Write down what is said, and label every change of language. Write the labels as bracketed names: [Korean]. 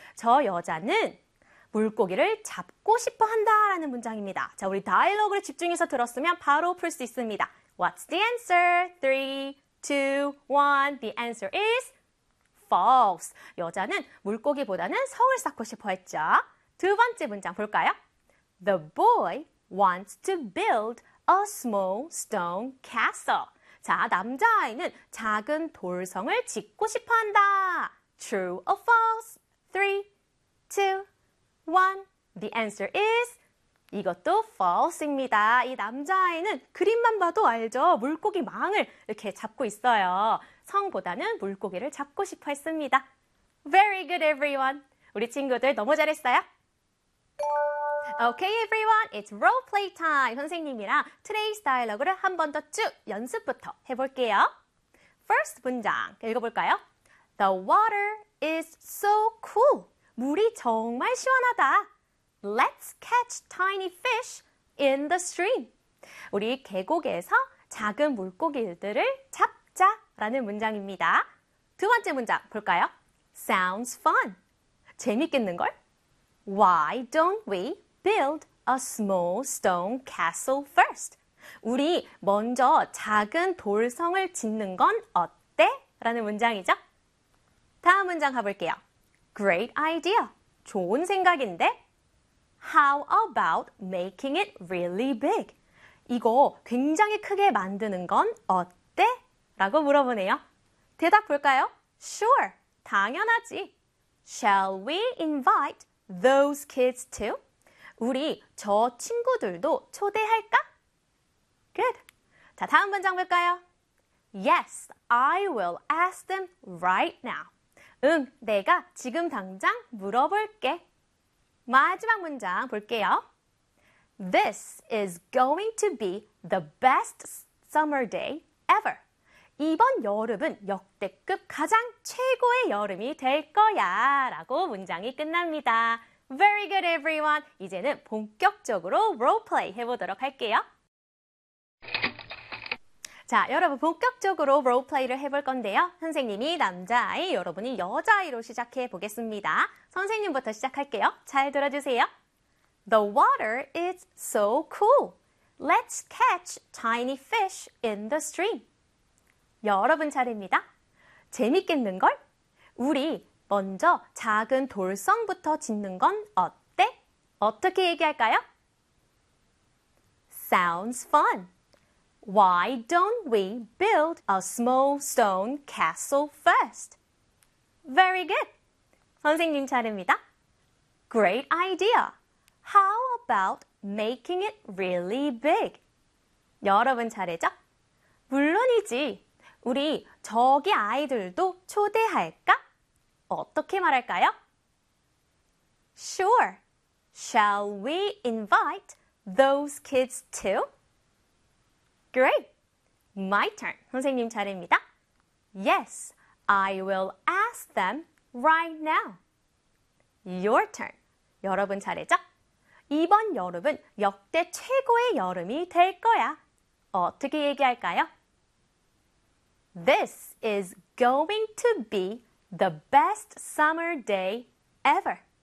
[Korean] 저 여자는 물고기를 잡고 싶어 한다라는 문장입니다. 자, 우리 다이얼로그를 집중해서 들었으면 바로 풀 수 있습니다. [English] What's the answer? 3, 2, 1. The answer is false. [Korean] 여자는 물고기보다는 성을 쌓고 싶어 했죠. 두 번째 문장 볼까요? [English] The boy wants to build a small stone castle. [Korean] 자, 남자아이는 작은 돌성을 짓고 싶어 한다. [English] True or false? 3, 2, 1. The answer is [Korean] 이것도 false입니다. 이 남자아이는 그림만 봐도 알죠? 물고기 망을 이렇게 잡고 있어요. 성보다는 물고기를 잡고 싶어 했습니다. [English] Very good, everyone. [Korean] 우리 친구들 너무 잘했어요. [English] Okay, everyone. It's role play time. [Korean] 선생님이랑 today's dialogue를 한 번 더 쭉 연습부터 해볼게요. [English] First [Korean] 문장 읽어볼까요? [English] The water is so cool. [Korean] 물이 정말 시원하다. [English] Let's catch tiny fish in the stream. [Korean] 우리 계곡에서 작은 물고기들을 잡자라는 문장입니다. 두 번째 문장 볼까요? [English] Sounds fun. [Korean] 재밌겠는걸? [English] Why don't we build a small stone castle first? [Korean] 우리 먼저 작은 돌성을 짓는 건 어때? 라는 문장이죠. 다음 문장 가볼게요. [English] Great idea. [Korean] 좋은 생각인데. [English] How about making it really big? [Korean] 이거 굉장히 크게 만드는 건 어때? 라고 물어보네요. 대답 볼까요? [English] Sure. [Korean] 당연하지. [English] Shall we invite those kids too? [Korean] 우리 저 친구들도 초대할까? [English] Good. [Korean] 자, 다음 문장 볼까요? [English] Yes, I will ask them right now. [Korean] 응, 내가 지금 당장 물어볼게. 마지막 문장 볼게요. [English] This is going to be the best summer day ever. [Korean] 이번 여름은 역대급 가장 최고의 여름이 될 거야 라고 문장이 끝납니다. [English] Very good, everyone. [Korean] 이제는 본격적으로 roleplay 해보도록 할게요. 자, 여러분 본격적으로 roleplay를 해볼 건데요. 선생님이 남자아이, 여러분이 여자아이로 시작해 보겠습니다. 선생님부터 시작할게요. 잘 들어주세요. [English] The water is so cool. Let's catch tiny fish in the stream. [Korean] 여러분 차례입니다. 재밌겠는걸? 우리 먼저 작은 돌성부터 짓는 건 어때? 어떻게 얘기할까요? [English] Sounds fun. Why don't we build a small stone castle first? Very good. [Korean] 선생님 차례입니다. [English] Great idea. How about making it really big? [Korean] 여러분 차례죠? 물론이지. 우리 저기 아이들도 초대할까? 어떻게 말할까요? [English] Sure. Shall we invite those kids too? Great. My turn. [Korean] 선생님 차례입니다. [English] Yes, I will ask them right now. Your turn. [Korean] 여러분 차례죠? 이번 여름은 역대 최고의 여름이 될 거야. 어떻게 얘기할까요? [English] This is going to be the best summer day ever.